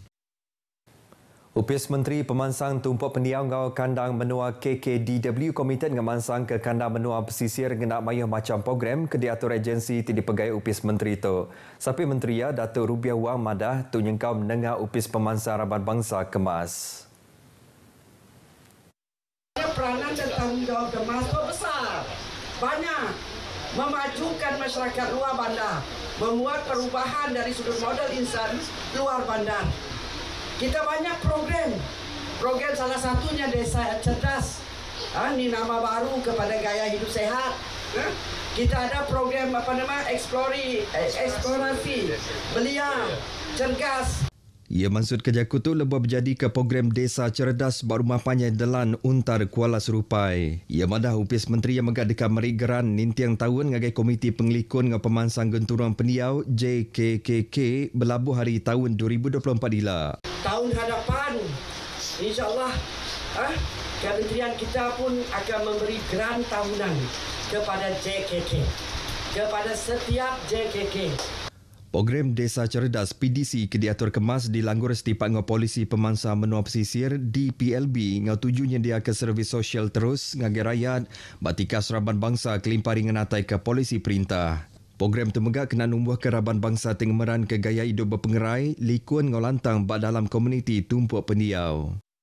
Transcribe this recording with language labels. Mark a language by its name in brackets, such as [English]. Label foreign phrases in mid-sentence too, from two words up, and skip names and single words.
[Iban] Upis Menteri Pemansang tumpuk pendiam ngau kandang menua KKDW komited ngemansang ke kandang menua pesisir ngenak mayuh macam program ke diatur agensi ti dipegai Upis Menteri tu. Sapi Menteri ya Dato' Rubiah Wang madah tu nyengkau menengah Upis Pemansang Raban Bangsa Kemas. [Malay] Peranan dan tanggungjawab Kemas itu besar. Banyak. Memajukan masyarakat luar bandar, membuat perubahan dari sudut modal insan luar bandar. Kita banyak program salah satunya Desa Cerdas, ini nama baru kepada gaya hidup sehat. Kita ada program eksplorasi, belia, cergas. [Iban] Ia maksud ke Jakutu lebih berjadi ke program Desa Cerdas bak rumah panjang Delan Untar Kuala Serupai. Ia madah Upis Menteri yang megak dekat merik geran nintiang tahun ngagai Komiti Pengelikun dengan Pemansang Genturang Pendiau JKKK berlabuh hari tahun 2024 ila. [Malay] Tahun hadapan, insyaAllah, kementerian kita pun akan memberi geran tahunan kepada JKK, kepada setiap JKK. [Iban] Program Desa Cerdas PDC ke diatur kemas dilanggur setiap ngau polisi pemansang menua pesisir DPLB ngau tuju nyedia ke servis sosial terus ngagai rakyat batika Raban Bangsa kelimpari ngenatai ke polisi perintah. Program tu megak kena numbuh ke Raban Bangsa tengemeran ke gaya hidup berpengerai likun ngau lantang bak dalam komuniti tumpuk pendiau.